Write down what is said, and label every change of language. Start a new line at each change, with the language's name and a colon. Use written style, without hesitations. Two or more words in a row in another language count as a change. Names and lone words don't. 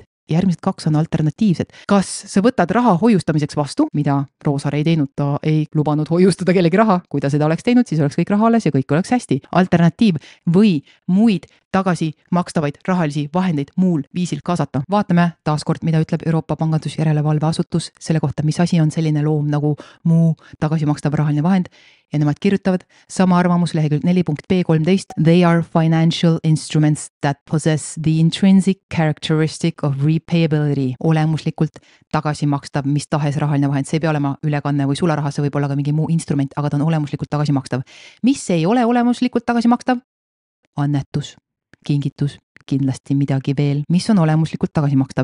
Estonian: järgmised 2 on alternatiivsed. Kas sa võtad raha hoiustamiseks vastu, mida Roosaare ei teinud, ta ei lubanud hoiustada kellegi raha, kui ta seda oleks teinud, siis oleks kõik raha alles ja kõik oleks hästi. Alternatiiv või muid tagasi makstavaid rahalisi vahendeid muul viisil kaasata. Vaatame taaskord, mida ütleb Euroopa Pangandusjärelevalve asutus selle kohta, mis asi on selline loom nagu muu tagasi makstav rahaline vahend ja nemad kirjutavad sama arvamus lehekülg 4.B13.
English: They are financial instruments that possess the intrinsic characteristic of repayability.
Estonian: Olemuslikult tagasi makstav mis tahes rahaline vahend. See ei pea olema ülekanne või sularaha, see võib olla ka mingi muu instrument, aga ta on olemuslikult tagasi makstav. Mis ei ole olemuslikult tagasi makstav? Annetus, kingitus, kindlasti midagi veel, mis on olemuslikult tagasi makstav.